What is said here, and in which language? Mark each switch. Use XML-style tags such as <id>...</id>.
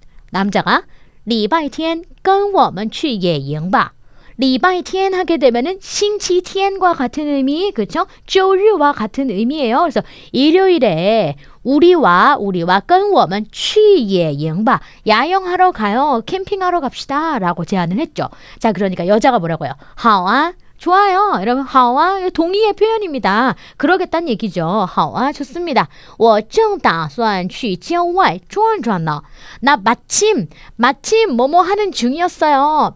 <ko>남자가</ko> <zh>礼拜天跟我们去野营吧.</zh> <ko>礼拜天 하게 되면은星期天과 같은 의미, 그렇죠? 周日와 같은 의미예요. 그래서 일요일에 우리와</ko> <zh>跟我们去野营吧.</zh> <ko>야영하러 가요. 캠핑하러 갑시다. 라고 제안을 했죠. 자, 그러니까 여자가 뭐라고요?</ko> <zh>好啊.</zh> <ko>좋아요. 여러분, 好啊 동의의 표현입니다. 그러겠다는 얘기죠. 好啊 좋습니다.</ko> <zh>我正打算去郊外转转呢.</zh> <ko>나 마침 뭐뭐 하는 중이었어요.</ko>